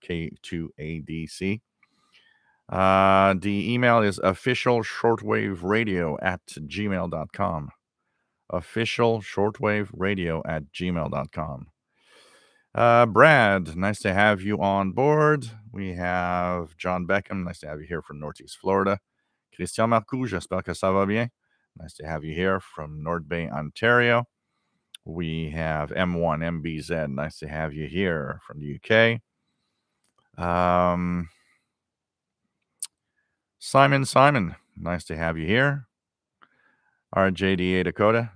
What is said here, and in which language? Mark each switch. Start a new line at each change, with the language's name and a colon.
English: K2ADC. The email is officialshortwaveradio@gmail.com. Officialshortwaveradio@gmail.com. Brad, nice to have you on board. We have John Beckham, nice to have you here from Northeast Florida.
French: Christian Marcoux, j'espère que ça va bien.
English: Nice to have you here from North Bay, Ontario. We have M1 MBZ. Nice to have you here from the UK. Simon. Nice to have you here. RJDA Dakota.